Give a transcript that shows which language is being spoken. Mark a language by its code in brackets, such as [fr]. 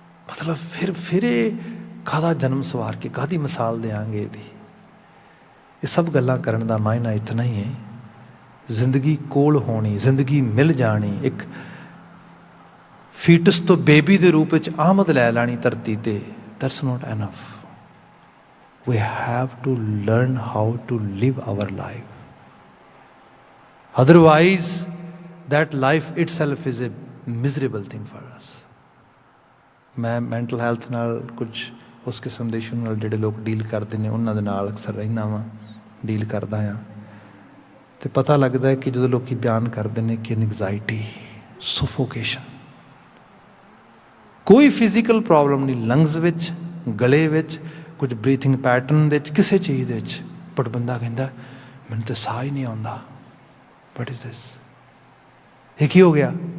[pa] ਮਤਲਬ ਫਿਰ ਇਹ ਕਾਹਦਾ ਜਨਮ ਸਵਾਰ ਕੇ ਕਾਹਦੀ ਮਿਸਾਲ ਦਿਆਂਗੇ ਇਹਦੀ? ਇਹ ਸਭ ਗੱਲਾਂ ਕਰਨ ਦਾ ਮਾਇਨਾ ਇਤਨਾ ਹੀ ਹੈ, ਜ਼ਿੰਦਗੀ ਕੋਲ ਹੋਣੀ, ਜ਼ਿੰਦਗੀ ਮਿਲ ਜਾਣੀ, ਇੱਕ ਫੀਟਸ ਤੋਂ ਬੇਬੀ ਦੇ ਰੂਪ ਵਿੱਚ ਆਮਦ ਲੈ ਲੈਣੀ ਧਰਤੀ 'ਤੇ। [en] That's not enough. We have to learn how to live our life. Otherwise, that life itself is a miserable thing for us. [pa] ਮੈਂ ਮੈਂਟਲ ਹੈਲਥ ਨਾਲ, ਕੁਝ ਉਸ ਕਿਸਮ ਦੇ ਇਸ਼ੂ ਨਾਲ ਜਿਹੜੇ ਲੋਕ ਡੀਲ ਕਰਦੇ ਨੇ, ਉਹਨਾਂ ਦੇ ਨਾਲ ਅਕਸਰ ਰਹਿੰਦਾ ਵਾਂ, ਡੀਲ ਕਰਦਾ ਹਾਂ, ਅਤੇ ਪਤਾ ਲੱਗਦਾ ਹੈ ਕਿ ਜਦੋਂ ਲੋਕ ਬਿਆਨ ਕਰਦੇ ਨੇ ਕਿ ਐਨਗਜ਼ਾਇਟੀ, ਸਫੋਕੇਸ਼ਨ, ਕੋਈ ਫਿਜ਼ੀਕਲ ਪ੍ਰੋਬਲਮ ਨਹੀਂ, ਲੰਗਸ ਵਿੱਚ, ਗਲੇ ਵਿੱਚ, ਕੁਝ ਬਰੀਥਿੰਗ ਪੈਟਰਨ ਦੇ ਵਿੱਚ, ਕਿਸੇ ਚੀਜ਼ ਦੇ ਵਿੱਚ, ਬਟ ਬੰਦਾ ਕਹਿੰਦਾ ਮੈਨੂੰ ਤਾਂ ਸਾਹ ਹੀ ਨਹੀਂ ਆਉਂਦਾ। [en] What is this? [pa] ਇਹ ਕੀ ਹੋ ਗਿਆ?